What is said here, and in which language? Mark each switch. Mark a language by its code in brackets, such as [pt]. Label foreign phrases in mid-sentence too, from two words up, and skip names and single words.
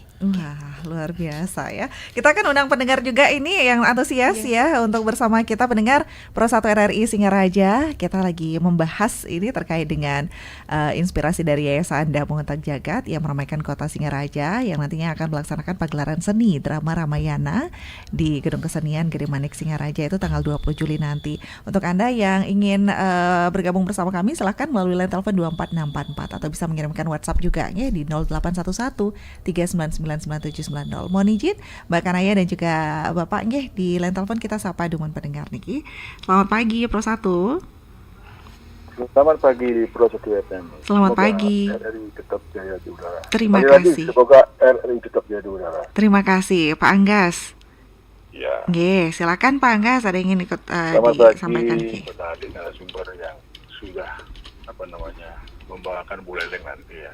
[id] Wah, luar biasa ya. Kita kan undang pendengar juga ini yang antusias ya untuk bersama kita pendengar Pro 1 RRI Singaraja. Kita lagi membahas ini terkait dengan inspirasi dari Yayasan Damung Untak Jagat yang meramaikan kota Singaraja yang nantinya akan melaksanakan pagelaran seni drama Ramayana di Gedung Kesenian Gede Manik Singaraja itu tanggal 20 Juli nanti. Untuk Anda yang ingin bergabung bersama kami silahkan melalui line telepon 24644 atau bisa mengirimkan WhatsApp juga ya di 0811 3999790. Mohon izin Mbak Kanaya dan juga Bapak nggih di line telepon kita sapa dumun pendengar niki. Selamat pagi Pro 1. Selamat pagi Pro 1 FM. Selamat pagi. RRI tetap jaya di udara. Terima Sekali lagi, kasih. semoga RRI tetap jaya di udara. Terima kasih Pak Anggas. Ya. Nggih, silakan Pak Anggas ada yang ingin ikut Selamat disampaikan pagi nggih. kepada adik narasumber yang sudah membawakan Buleleng nanti ya.